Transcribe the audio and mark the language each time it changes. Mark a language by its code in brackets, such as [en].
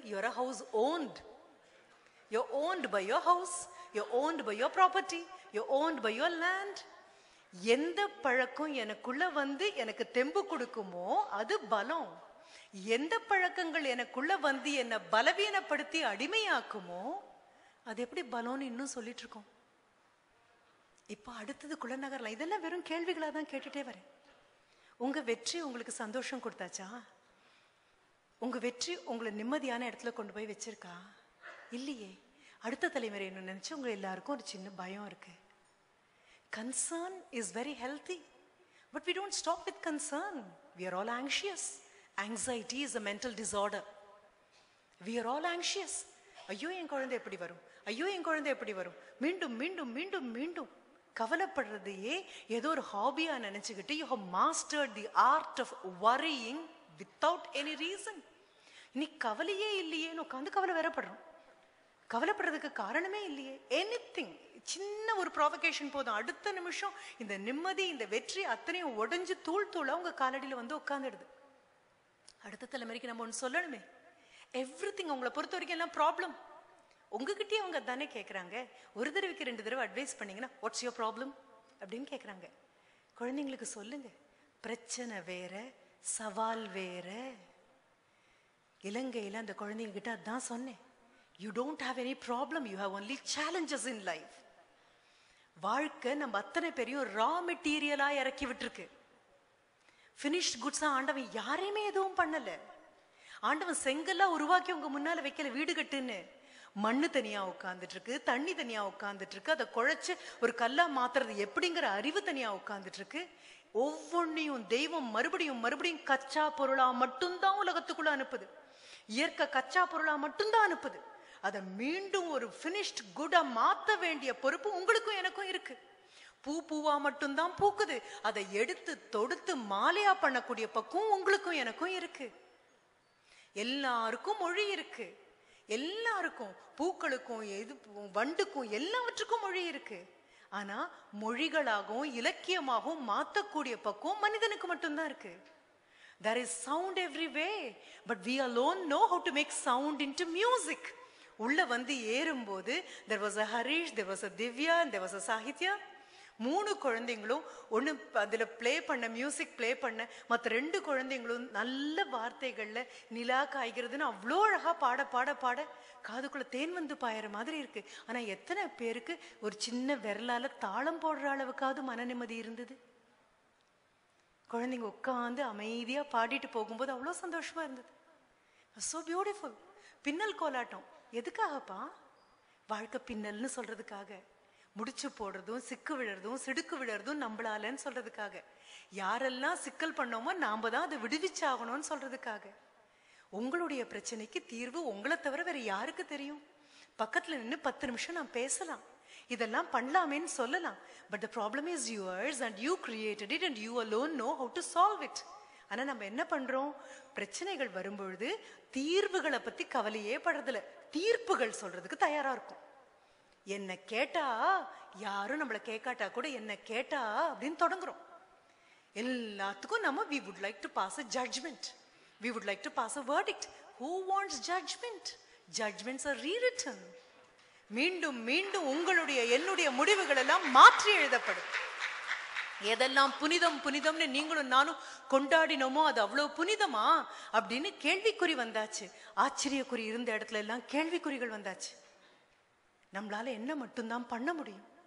[en] You're a house owned. You're owned by your house, you're owned by your property, you're owned by your land. [ta] எந்த பழக்கம் எனக்குள்ள வந்து எனக்கு தெம்பு கொடுக்குமோ அது பலம். எந்த பழக்கங்கள் எனக்குள்ள வந்து என்னை பலவீனப்படுத்தி அடிமையாக்குமோ அது எப்படி பலம்னு இன்னும் சொல்லிட்டு இருக்கோம். இப்ப அடுத்தது குலநகர்ல. இதெல்லாம் வெறும் கேள்விகளா தான் கேட்டுட்டே வரேன். உங்க வெற்றி உங்களுக்கு சந்தோஷம் கொடுத்தாச்சா? உங்க வெற்றி உங்களை நிம்மதியான இடத்துல கொண்டு போய் வச்சிருக்கா? இல்லையே. அடுத்த தலைமுறை என்ன நினைச்சு உங்க எல்லாருக்கும் ஒரு சின்ன பயம் இருக்கு. [en] Concern is very healthy, but we don't stop with concern. We are all anxious. Anxiety is a mental disorder. We are all anxious. [ta] ஐயோ என் குழந்தை எப்படி வரும், ஐயோ என் குழந்தை எப்படி வரும், மீண்டும் மீண்டும் மீண்டும் மீண்டும் கவலைப்படுறதையே ஏதோ ஒரு ஹாபியா நினைச்சுக்கிட்டு [en] you have mastered the art of worrying without any reason. [ta] நீ கவலையே இல்லையேன்னு உட்காந்து கவலை வேறப்படுறோம். கவலைப்படுறதுக்கு காரணமே இல்லையே. எனிதிங், சின்ன ஒரு ப்ரோவகேஷன் போதும், அடுத்த நிமிஷம் இந்த நிம்மதி இந்த வெற்றி அத்தனையும் உடைஞ்சு தூள் தூளா உங்க காலடியில வந்து உட்காந்துடுது. அடுத்த தலைமுறைக்கு நம்ம ஒன்று சொல்லணுமே. எவ்ரிதிங் உங்களை பொறுத்த வரைக்கும் எல்லாம் ப்ராப்ளம். உங்ககிட்டயே அவங்க தானே கேட்குறாங்க. ஒரு தடவைக்கு 2 தடவை அட்வைஸ் பண்ணீங்கன்னா [en] what's your problem [ta] அப்படின்னு கேட்குறாங்க. குழந்தைங்களுக்கு சொல்லுங்க, பிரச்சனை வேற சவால் வேற. இலங்கையில் அந்த குழந்தைங்க கிட்ட அதான் சொன்னேன். [en] You don't have any problem, you have only challenges in life. [ta] வாழ்க்கை நம்ம அத்தனை பேரையும் ரா மெட்டீரியலா இறக்கி விட்டுருக்கு. ஃபினிஷ்ட் குட்ஸா ஆண்டவன் யாரையுமே எதுவும் பண்ணல. ஆண்டவன் செங்கல்லா உருவாக்கி உங்க முன்னால வைக்கல வீடு கட்டுன்னு. மண்ணு தனியா உட்கார்ந்துட்டு இருக்கு, தண்ணி தனியா உட்கார்ந்துட்டு இருக்கு, அதை குழைச்சு ஒரு கல்லா மாத்துறது எப்படிங்கிற அறிவு தனியா உட்கார்ந்துட்டு இருக்கு. ஒவ்வொன்னையும் தெய்வம் மறுபடியும் மறுபடியும் கச்சா பொருளா மட்டும்தான் உலகத்துக்குள்ள அனுப்புது. இயற்கை கச்சா பொருளா மட்டும்தான் அனுப்புது. அதை மீண்டும் ஒரு ஃபினிஷ்ட் குட்டா மாத்த வேண்டிய பொறுப்பு உங்களுக்கும் எனக்கும் இருக்கு. பூ பூவா மட்டும்தான் பூக்குது, அதை எடுத்து தொடுத்து மாலையா பண்ணக்கூடிய பக்குவம் உங்களுக்கும் எனக்கும் இருக்கு. எல்லாருக்கும் மொழி இருக்கு. எல்லாருக்கும், பூக்களுக்கும் வண்டுக்கும் எல்லாவற்றுக்கும் மொழி இருக்கு. ஆனா மொழிகளாகவும் இலக்கியமாகவும் மாத்தக்கூடிய பக்குவம் மனிதனுக்கு மட்டும்தான் இருக்கு. [en] There is sound everywhere, but we alone know how to make sound into music. [ta] உள்ள வந்து ஏறும்போது [en] there was a Harish, there was a Divya and there was a Sahitya. [ta] 3 குழந்தைங்களும் ஒன்று அதில் ப்ளே பண்ண மியூசிக் ப்ளே பண்ண, மற்ற 2 குழந்தைங்களும் நல்ல வார்த்தைகளில் நிலா காய்கிறதுன்னு அவ்வளோ அழகாக பாட பாட பாட காதுக்குள்ளே தேன் வந்து பாயிற மாதிரி இருக்கு. ஆனால் எத்தனை பேருக்கு ஒரு சின்ன விரலால் தாளம் போடுற அளவுக்காவது மன நிம்மதி இருந்தது? குழந்தைங்க உட்காந்து அமைதியாக பாடிட்டு போகும்போது அவ்வளோ சந்தோஷமா இருந்தது. [en] So beautiful. [ta] பின்னல் கோலாட்டம் எதுக்காகப்பா? வாழ்க்கை பின்னல்னு சொல்றதுக்காக. முடிச்சு போடுறதும் சிக்கு விழறதும் சிடுக்கு விழறதும் நம்மளாலன்னு சொல்றதுக்காக. யாரெல்லாம் சிக்கல் பண்ணோமோ நாம தான் அதை விடுவிச்சாகணும்னு சொல்றதுக்காக. உங்களுடைய பிரச்சனைக்கு தீர்வு உங்களை தவிர வேற யாருக்கு தெரியும்? பக்கத்துல நின்று 10 நிமிஷம் நான் பேசலாம், இதெல்லாம் பண்ணலாமேன்னு சொல்லலாம். [en] But the problem is yours and you created it and you alone know how to solve it. [ta] ஆனா நம்ம என்ன பண்றோம்? பிரச்சனைகள் வரும்பொழுது தீர்வுகளை பத்தி கவலையே படுறதில்ல, தீர்ப்புகள் சொல்றதுக்கு தயாரா இருக்கும். என்ன கேட்டா யாரும் நம்மளை கேட்காட்டா கூட என்ன கேட்டா அப்படின்னு தொடங்குறோம். எல்லாத்துக்கும் நம்ம [en] we would like to pass a judgment, we would like to pass a verdict. Who wants judgment? Judgments are rewritten. [ta] மீண்டும் மீண்டும் உங்களுடைய என்னுடைய முடிவுகள் எல்லாம் மாற்றி எழுதப்படும். எதெல்லாம் புனிதம் புனிதம்னு நீங்களும் நானும் கொண்டாடினோமோ அது அவ்வளவு புனிதமா அப்படின்னு கேள்விக்குறி வந்தாச்சு. ஆச்சரியக்குறி இருந்த இடத்துல எல்லாம் கேள்விக்குறிகள் வந்தாச்சு. நம்மளால என்ன மட்டும்தான் பண்ண முடியும்?